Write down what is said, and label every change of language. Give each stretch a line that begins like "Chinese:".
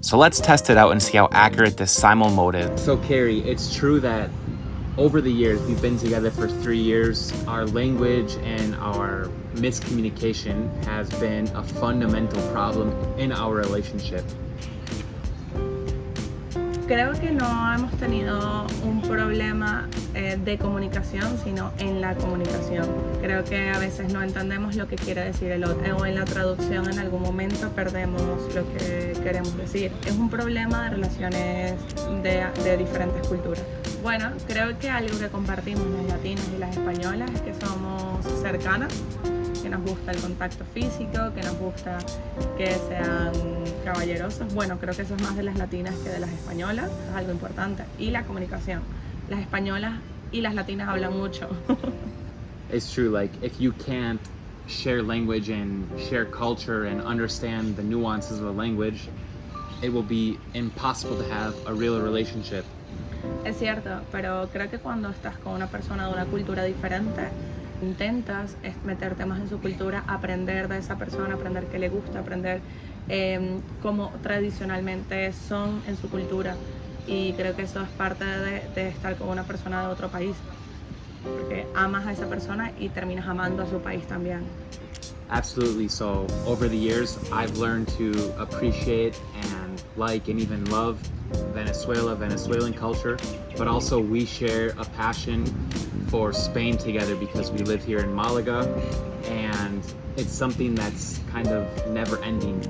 English: So let's test it out and see how accurate this simul mode is. So Carrie, it's true that over the years, we've been together for 3 years, our language and our miscommunication has been a fundamental problem in our relationship.
Spanish: Creo que no hemos tenido un problema de comunicación, sino en la comunicación. Creo que a veces no entendemos lo que quiere decir el otro, o en la traducción en algún momento perdemos lo que queremos decir. Es un problema de relaciones de diferentes culturas. Bueno, creo que algo que compartimos las latinas y las españolas es que somos cercanas, que nos gusta el contacto físico, que nos gusta que sean caballerosos. Bueno, creo que eso es más de las latinas que de las españolas, es algo importante. Y la comunicación. Las españolas y las latinas hablan mucho.
English: It's true, like if you can't share language and share culture and understand the nuances of the language, it will be impossible to have a real relationship.
Spanish: Es cierto, pero creo que cuando estás con una persona de una cultura diferente, intentas meterte más en su cultura, aprender de esa persona, aprender qué le gusta, aprender cómo tradicionalmente son en su cultura, y creo que eso es parte de estar con una persona de otro país, porque amas a esa persona y terminas amando a su país también.
English: Absolutely. So over the years, I've learned to appreciate and like and even love Venezuelan culture, but also we share a passion for Spain together because we live here in Malaga, and it's something that's kind of never ending.